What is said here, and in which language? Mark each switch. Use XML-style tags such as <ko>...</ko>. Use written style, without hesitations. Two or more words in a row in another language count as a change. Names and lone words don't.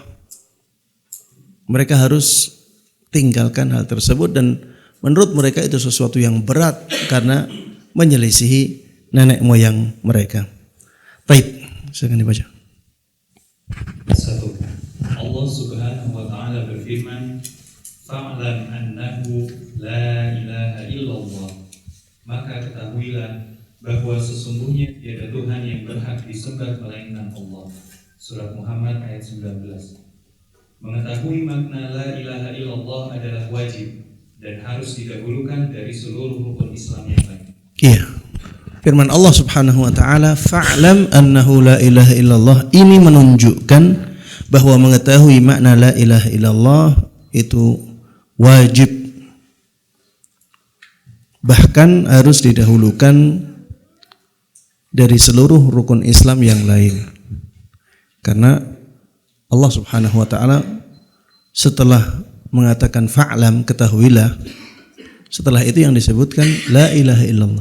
<id>Mereka harus tinggalkan hal tersebut dan menurut mereka itu sesuatu yang berat karena menyelisihi nenek moyang mereka. Baik, silakan dibaca. 1. Allah</id> <ar>سبحانه وتعالى</ar> <id>berfirman,</id> <ar>"فاعلم أنه لا إله إلا الله."</ar> <id>Maka ketahuilah bahwa sesungguhnya tiada Tuhan yang berhak disembah melainkan Allah. Surat Muhammad ayat 19. Mengetahui makna</id> <ar>لا إله إلا الله</ar> <id>adalah wajib dan harus didahulukan dari seluruh rukun Islam yang lain. Iya. Firman Allah</id> <ar>سبحانه وتعالى, "فاعلم أنه لا إله إلا الله."</ar> <id>Ini menunjukkan bahwa mengetahui makna</id> <ar>لا إله إلا الله</ar> <id>itu wajib. Bahkan harus didahulukan dari seluruh rukun Islam yang lain. Karena Allah</id> <ar>سبحانه وتعالى</ar> <id>setelah mengatakan fa'lam, ketahuilah, setelah itu yang disebutkan</id> <ar>لا إله إلا الله.</ar>